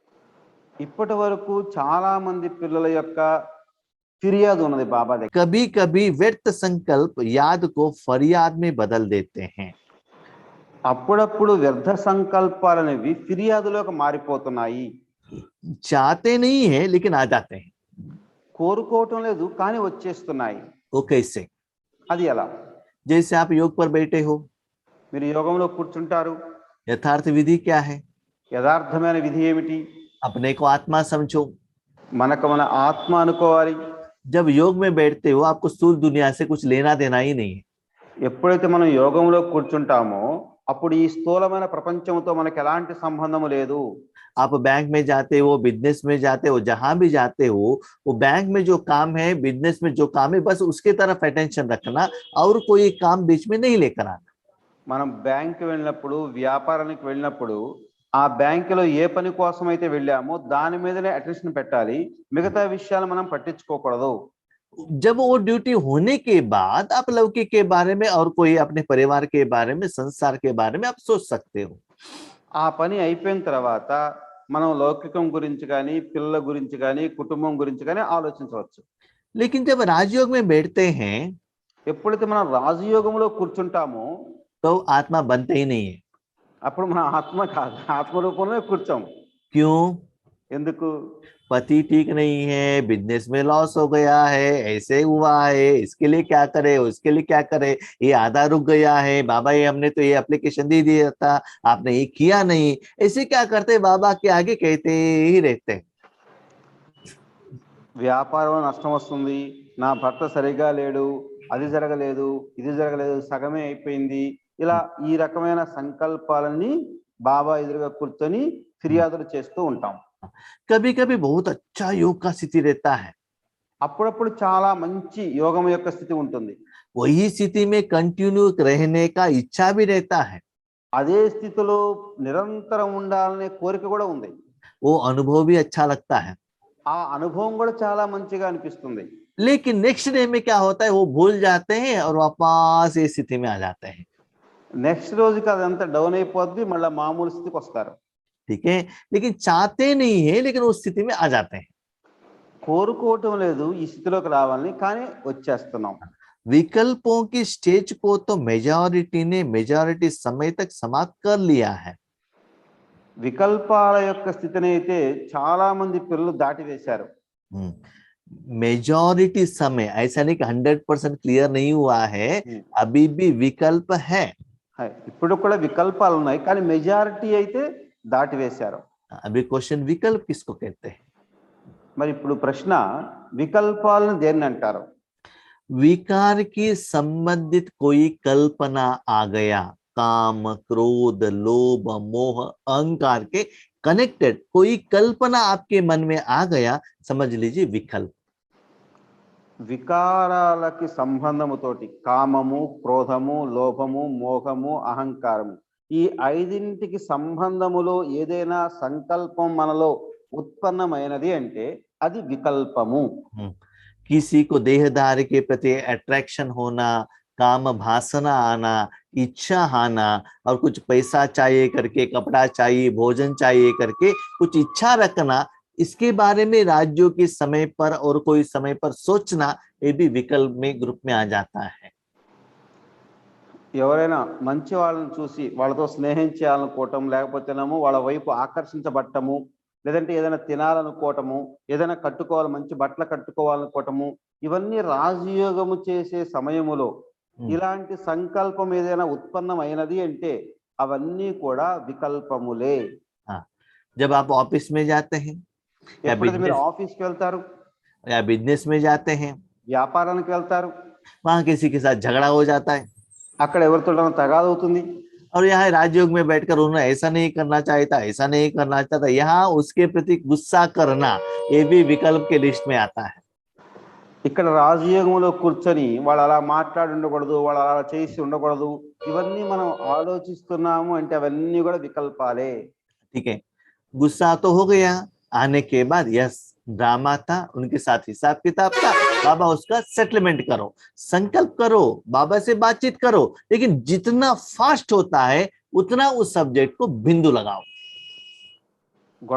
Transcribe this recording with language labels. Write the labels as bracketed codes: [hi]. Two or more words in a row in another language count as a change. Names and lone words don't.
[te] ఇప్పటి వరకు చాలా మంది పిల్లల యొక్క ఫిర్యాదు ఉన్నది బాబా దగ్గర. [hi] कभी कभी व्यर्थ संकल्प याद को फरियाद में बदल देते हैं. [te] అప్పుడప్పుడు వ్యర్థ సంకల్పాలనేవి ఫిర్యాదులోకి మారిపోతున్నాయి. [hi] चाहते नहीं है लेकिन आ जाते हैं. [te] కోరుకోవటం లేదు కానీ వచ్చేస్తున్నాయి. [hi] वो कैसे? [te] అది ఎలా? [hi] जैसे आप योग पर बैठे हो, [te] మీరు యోగంలో కూర్చుంటారు. [hi] यथार्थ विधि क्या है? [te] యథార్థమైన విధి ఏమిటి? [hi] अपने को आत्मा समझो. [te] మనకు మన ఆత్మ అనుకోవాలి. [hi] जब योग में बैठते हो आपको स्थूल दुनिया से कुछ लेना देना ही नहीं है. [te] ఎప్పుడైతే మనం యోగంలో కూర్చుంటామో అప్పుడు ఈ స్థూలమైన ప్రపంచంతో మనకు ఎలాంటి సంబంధము లేదు. [hi] आप बैंक में जाते हो, बिजनेस में जाते हो, जहां भी जाते हो, वो बैंक में जो काम है, बिजनेस में जो काम है, बस उसके तरफ अटेंशन रखना और कोई काम बीच में नहीं लेकर आना. [te] మనం బ్యాంక్ వెళ్ళినప్పుడు, వ్యాపారానికి వెళ్ళినప్పుడు ఆ బ్యాంకులో ఏ పని కోసం అయితే వెళ్ళామో దాని మీదనే అటెన్షన్ పెట్టాలి. మిగతా విషయాలు మనం పట్టించుకోకూడదు. [hi] जब वो ड्यूटी होने के बाद आप लौकिक के बारे में और कोई अपने परिवार के बारे में, संसार के बारे में आप सोच सकते हो. [te] ఆ పని అయిపోయిన తర్వాత మనం లౌకికం గురించి కానీ, పిల్లల గురించి కానీ, కుటుంబం గురించి కానీ ఆలోచించవచ్చు. [hi] लेकिन जब राजयोग में बैठते हैं [te] ఎప్పుడైతే మనం రాజయోగంలో కూర్చుంటామో [hi] तो आत्मा बनते ही नहीं है. [te] అప్పుడు మన ఆత్మ కాదు, ఆత్మ రూపంలో కూర్చోం. [hi] क्यों? [te] ఎందుకు? [hi] पति ठीक नहीं है, बिजनेस में लॉस हो गया है, ऐसे हुआ है, इसके लिए क्या करे, उसके लिए क्या करे, ये आधा रुक गया है, बाबा ये हमने तो ये एप्लीकेशन दे दिया था, आपने ये किया नहीं, ऐसे क्या करते बाबा के आगे कहते ही रहते. [te] వ్యాపారంలో నష్టం వస్తుంది, నా భర్త సరిగా లేడు, అది జరగలేదు, ఇది జరగలేదు, సగమే అయిపోయింది, ఇలా ఈ రకమైన సంకల్పాలన్నీ బాబా ఎదురుగా కూర్చొని ఫిర్యాదులు చేస్తూ ఉంటాం. [hi] कभी कभी बहुत अच्छा योग का स्थिति रहता है, [te] అప్పుడప్పుడు చాలా మంచి యోగం యొక్క స్థితి ఉంటుంది. [hi] वही स्थिति में कंटिन्यू रहने का इच्छा भी रहता है, [te] అదే స్థితిలో నిరంతరం ఉండాలనే కోరిక కూడా ఉంది. [hi] वो अनुभव भी अच्छा लगता है. [te] ఆ అనుభవం కూడా చాలా మంచిగా అనిపిస్తుంది. [hi] लेकिन [en] next day [hi] में क्या होता है, वो भूल जाते हैं और वापस ये स्थिति में आ जाते हैं. [te] నెక్స్ట్ రోజుకి అదంతా డౌన్ అయిపోద్ది, మళ్ళీ మామూలు స్థితికి వస్తారు. [hi] ठीक है, लेकिन चाहते नहीं है लेकिन उस स्थिति में आ जाते हैं. [te] కోరుకోవటం లేదు ఈ స్థితిలోకి రావాలని, కానీ వచ్చేస్తున్నాం. [hi] विकल्पों की स्टेज को तो मेजॉरिटी ने मेजॉरिटी समय तक समाप्त कर लिया है. [te] వికల్పాల యొక్క స్థితిని అయితే చాలా మంది పిల్లలు దాటివేశారు. [hi] मेजॉरिटी समय, ऐसा नहीं कि 100% क्लियर नहीं हुआ है, अभी भी विकल्प है. [te] ఇప్పుడు కూడా వికల్పాలు ఉన్నాయి, కానీ మెజారిటీ అయితే దాటివేశారు. [hi] अभी क्वेश्चन विकल्प किसको कहते हैं? [te] మరి ఇప్పుడు ప్రశ్న, వికల్పాలను దేన్ని అంటారు? [hi] विकार की संबंधित कोई कल्पना आ गया, काम, क्रोध, लोभ, मोह, अहंकार के कनेक्टेड कोई कल्पना आपके मन में आ गया, समझ लीजिए विकल्प. [te] వికారాలకి సంబంధముతోటి కామము, క్రోధము, లోభము, మోహము, అహంకారము, ఈ ఐదింటికి సంబంధములో ఏదైనా సంకల్పం మనలో ఉత్పన్నమైనది అంటే అది వికల్పము. [hi] किसी को देहधारी के प्रति अट्रैक्शन होना, काम भासना आना, इच्छा आना और कुछ पैसा चाहिए करके, कपड़ा चाहिए, भोजन चाहिए करके कुछ इच्छा रखना, इसके बारे में राज्यों के समय पर और कोई समय पर सोचना, ये भी विकल्प में ग्रुप में आ जाता है. [te] ఎవరైనా మంచి వాళ్ళని చూసి వాళ్ళతో స్నేహం చేయాలనుకోవటం, లేకపోతేనేమో వాళ్ళ వైపు ఆకర్షించబడటము, లేదంటే ఏదైనా తినాలనుకోవటము, ఏదైనా కట్టుకోవాలి, మంచి బట్టలు కట్టుకోవాలనుకోవటము, ఇవన్నీ రాజయోగము చేసే సమయములో ఇలాంటి సంకల్పం ఏదైనా ఉత్పన్నమైనది అంటే అవన్నీ కూడా వికల్పములే. [hi] जब आप ऑफिस में जाते हैं [te] ఎప్పుడైతే మీరు ఆఫీస్కి వెళ్తారు, [hi] या बिजनेस में जाते हैं, [te] వ్యాపారానికి వెళ్తారు, [hi] वहां किसी के साथ झगड़ा हो जाता है, [te] అక్కడ ఎవరితో తగాద అవుతుంది. [hi] और यहाँ राजयोग में बैठकर उन्होंने ऐसा नहीं करना चाहता, ऐसा नहीं करना चाहता, यहाँ उसके प्रति गुस्सा करना, ये भी विकल्प के लिस्ट में आता है. [te] ఇక్కడ రాజయోగంలో కూర్చొని వాళ్ళు అలా మాట్లాడి ఉండకూడదు, వాళ్ళు అలా చేసి ఉండకూడదు, ఇవన్నీ మనం ఆలోచిస్తున్నాము అంటే అవన్నీ కూడా వికల్పాలే. [hi] ठीक है, गुस्सा तो हो गया, आने के बाद [en] yes drama [hi] था, उनके साथ हिसाब किताब था, बाबा उसका सेटलमेंट करो, संकल्प करो, बाबा से बातचीत करो, लेकिन जितना फास्ट होता है उतना उस सब्जेक्ट को बिंदु लगाओ.